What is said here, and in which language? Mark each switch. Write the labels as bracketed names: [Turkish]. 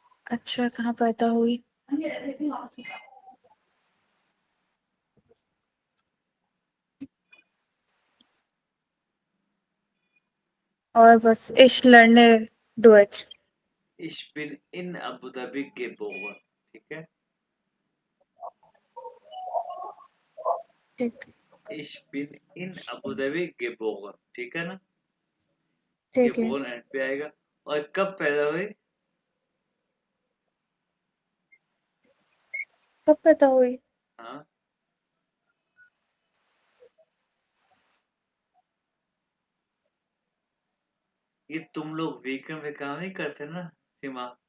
[Hindi] अच्छा कहाँ पैदा हुई और बस [German] ich lerne Deutsch. Ich bin in Abu Dhabi geboren। [Hindi] ठीक है। ठीक [German] Ich bin in Abu Dhabi geboren। [Hindi] ठीक है ना। ठीक है geboren एंड पे आएगा। और कब पैदा हुई? कब पैदा हुई हाँ, ये तुम लोग वीकेंड पे काम नहीं करते ना सीमा।